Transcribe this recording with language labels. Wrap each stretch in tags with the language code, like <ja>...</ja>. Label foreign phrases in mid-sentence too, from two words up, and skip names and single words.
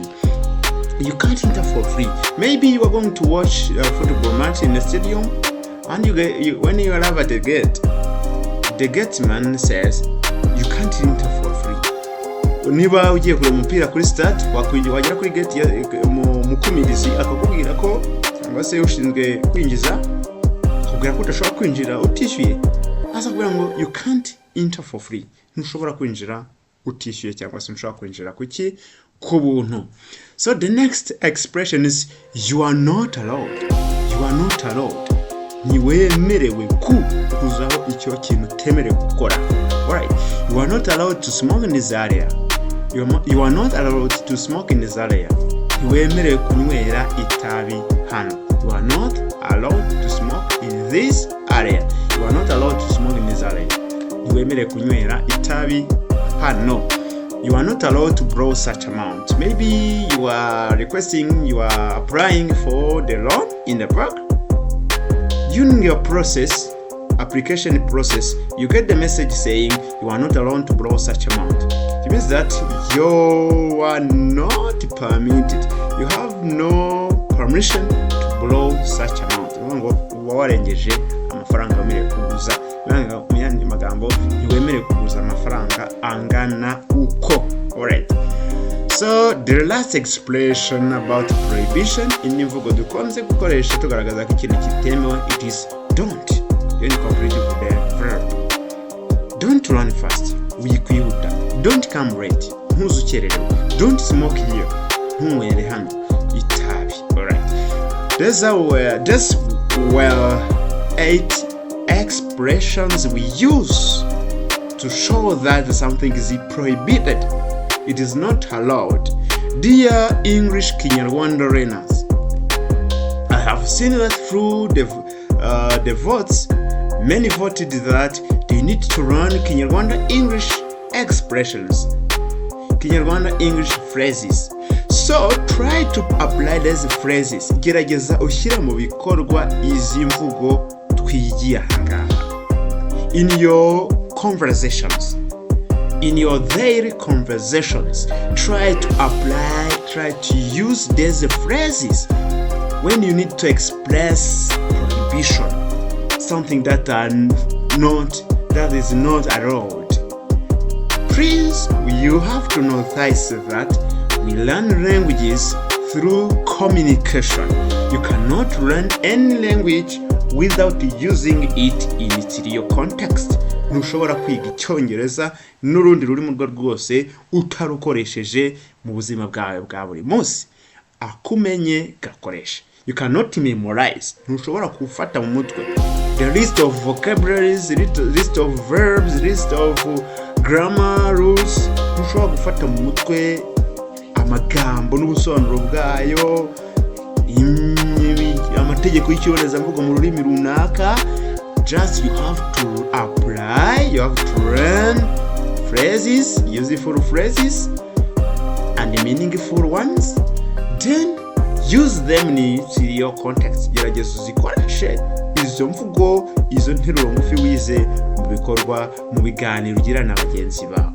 <en>You can't enter for free. Maybe you are going to watch a football match in the stadium, and when you arrive at the gate man says you can't enter for free.</en> <rw>Niba ugiye kureba umupira kuri stade, wagera kuri gate mukumirizi akakubwira ko cyangwa se ushinzwe kwinjiza akubwira ko udashobora kwinjira utishyuye. Azakubwira ngo</rw> <en>you can't enter for free.</en> <rw>Ntushobora kwinjira utishyuye cyangwa se ntushobora kwinjira kuki ku buntu.</rw> <en>So the next expression is you are not allowed. You are not allowed.</en> <rw>Ntiwemerewe kuzaho icyo kintu utemerewe gukora.</rw> <en>Alright. You are not allowed to smoke in this area. You are not allowed to smoke in this area.</en> <rw>Ntiwemerewe kunywera itabi hano.</rw> <en>You are not allowed to smoke in this area. You are not allowed to smoke in this area.</en> <rw>Ntiwemerewe kunywera itabi hano.</rw> <en>You are not allowed to borrow such amount. Maybe you are applying for the loan in the bank. During your application process, you get the message saying you are not allowed to borrow such amount. It means that you are not permitted. You have no permission to borrow such amount.</en> <rw>Warengeje amafaranga wemerewe kuguza. Mu magambo ntiwemerewe kuguza amafaranga angana uko.</rw> <en>Alright. So the last expression about prohibition in</en> <rw>imvugo dukunze gukoresha tugaragaza ko ikintu kitemewe,</rw> <en>it is don't. Then complete with the verb. Don't run fast. Wikwihuta. Don't come late. Ntuzukererewe. Don't smoke here.</en> <rw>Ntunywere hano itabi.</rw> <en>Alright. These were 8 expressions we use to show that something is prohibited. It is not allowed. Dear English Kinyarwanda learners, I have seen that through the votes, many voted that they need to learn Kinyarwanda English expressions, Kinyarwanda English phrases. So try to apply these phrases.</en> <rw>Gerageza ushyira mu bikorwa izi mvugo twigiye ahangaha</rw> <en>in your conversations. in your daily conversations. Try to apply, try to use these phrases when you need to express prohibition, something that is not allowed. Please, you have to notice that we learn languages through communication. You cannot learn any language without using it in its real context.</en> <rw>Ntushobora kwiga Icyongereza n'urundi rurimi rwo rwose utarukoresheje mu buzima bwawe bwa buri munsi. Akumenye gakoresha.</rw> <en>You cannot memorize.</en> <rw>Ntushobora kufata mu mutwe</rw> <en>the list of vocabularies, list of verbs, list of grammar rules.</en> <rw>Ntushobora gufata mu mutwe amagambo n'ubusobanuro bwayo, amategeko y'Icyongereza mvugo mu rurimi runaka.</rw> <en>Just you have to apply, you have to learn phrases, useful phrases and meaningful ones, then use them in your context.</en> <rw>Gerageza uzikoreshe izo mvugo, izo nteruro ngufi wize mu bikorwa, mu biganiro ugira na bagenzi bawe.</rw>